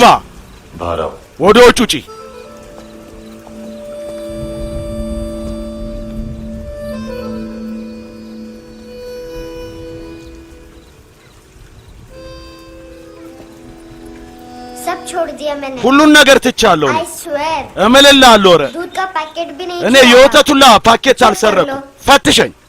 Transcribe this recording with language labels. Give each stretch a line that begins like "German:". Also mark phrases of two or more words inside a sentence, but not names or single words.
Hindi: बाहर आओ
Amharic: ወደ ውጭ ውጪ
Hindi: सब छोड़ दिया मैंने
Amharic: ሁሉን ነገር ትቻለሁ
English: I swear
Amharic: እምልልሃለሁ ኧረ
Hindi: दूध का पैकेट भी नहीं
Amharic: እኔ
Hindi: छोड़ा।
Amharic: የወተቱላ ፓኬት አልሰረኩም ፈትሸኝ